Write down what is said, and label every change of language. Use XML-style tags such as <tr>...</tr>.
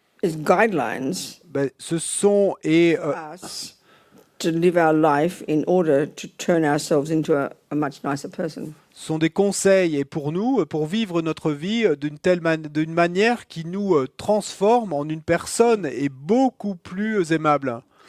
<en>It's guidelines</en> <fr>Ben, ce sont</fr> <en>us to live our life in order to turn ourselves into a much nicer person.</en> <fr>sont des conseils et pour nous, pour vivre notre vie d'une manière qui nous transforme en une personne et beaucoup plus aimable.</fr>